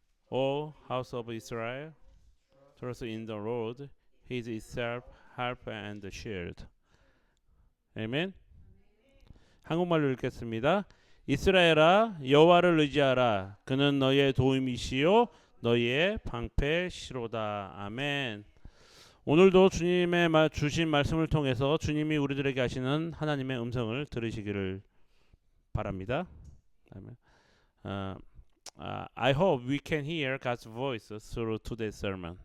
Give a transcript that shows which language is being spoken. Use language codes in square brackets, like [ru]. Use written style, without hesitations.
[en] O house of Israel, trust in the Lord. He is itself help and shield. [ko] 아멘. 한국말로 읽겠습니다. 이스라엘아 여호와를 의지하라. 그는 너의 도움이시요 너희의 방패시로다. 아멘. 오늘도 주님의 주신 말씀을 통해서 주님이 우리들에게 하시는 하나님의 음성을 들으시기를 바랍니다. 아멘. [en] I hope we can hear God's voice through today's sermon.